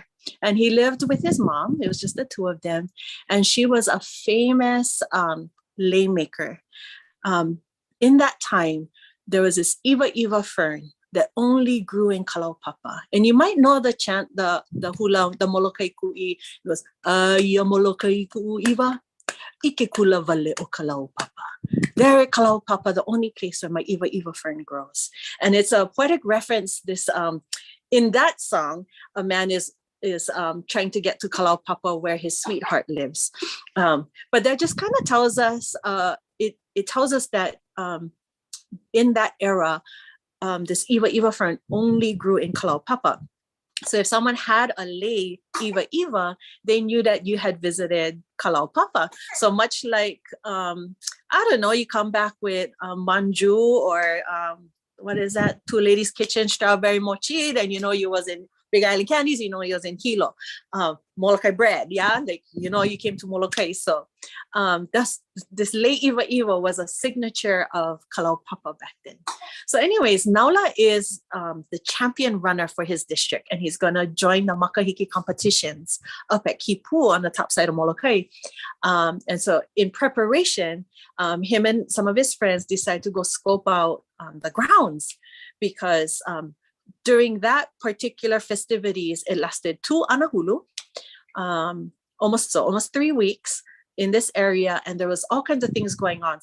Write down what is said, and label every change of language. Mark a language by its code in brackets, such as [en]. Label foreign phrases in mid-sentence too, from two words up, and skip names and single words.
[en] And he lived with his mom. It was just the two of them. And she was a famous lei maker. In that time, there was this iwa fern that only grew in Kalama-Macomber. And you might know the chant, the hula, the Molokai ku'i. It was, [haw] ia Molokai ku'u iwa, ike kula vale o Kalama-Macomber. [en] There at Kalama-Macomber, the only place where my iwa fern grows. And it's a poetic reference. This in that song, a man is trying to get to Kalama-Macomber where his sweetheart lives. But that just kind of tells us, it tells us that in that era, this iwa fern only grew in Kalama-Macomber. So if someone had a [haw] lei iwa, [en] they knew that you had visited Kalama-Macomber. So much like, I don't know, you come back with manju or what is that? Two Ladies Kitchen strawberry mochi, then you know you was in Big Island Candies, you know, he was in Hilo. Molokai bread, yeah? Like, you know, you came to Molokai. So this [haw] lei iwa [en] was a signature of Kalama-Macomber back then. So anyways, Naula is the champion runner for his district, and he's going to join the makahiki competitions up at Kipu on the top side of Molokai. And so in preparation, him and some of his friends decided to go scope out the grounds, because during that particular festivities, it lasted 2 anahulu, almost 3 weeks in this area, and there was all kinds of things going on.